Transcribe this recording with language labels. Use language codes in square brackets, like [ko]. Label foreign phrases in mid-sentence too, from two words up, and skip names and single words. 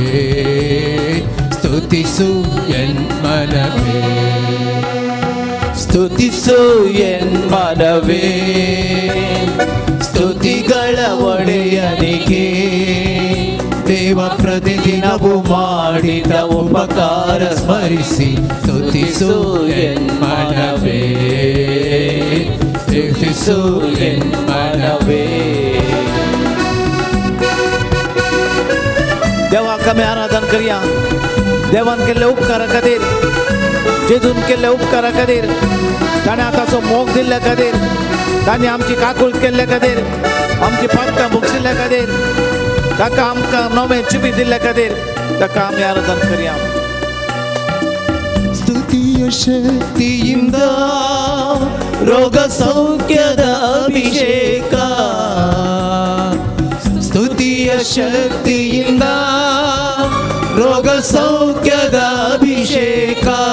[kn] ಸ್ತುತಿಸು ಎನ್ಮನವೇ ಸ್ತುತಿಸು ಎನ್ಮನವೇ ಸ್ತುತಿಗಳ ಒಡೆಯನಿಗೆ ದೇವ ಪ್ರತಿದಿನವೂ ಮಾಡಿದ ಉಪಕಾರ ಸ್ಮರಿಸಿ ಸ್ತುತಿಸು ಎನ್ಮನವೇ ಸ್ತುತಿಸು ಎನ್ಮನವೇ [kok] देवाक आमी आराधन करया देवान केल्ले उपकारा खातीर जेजून केल्ले उपकारा खातीर ताणें आतांचो मोग दिल्ल्या खातीर ताणें आमची काकूळ केल्ल्या खातीर आमची पातकां भोगशिल्ल्या खातीर ताका आमकां नवें जिवी दिल्ल्या खातीर ताका आमी आराधन करया [kn] ಸ್ತುತಿಯ ಶಕ್ತಿಯಿಂದ ರೋಗ ಸೌಖ್ಯದ ಅಭಿಷೇಕ ಸ್ತುತಿಯ ಶಕ್ತಿಯಿಂದ ರೋಗ ಸೌಖ್ಯದ ಅಭಿಷೇಕ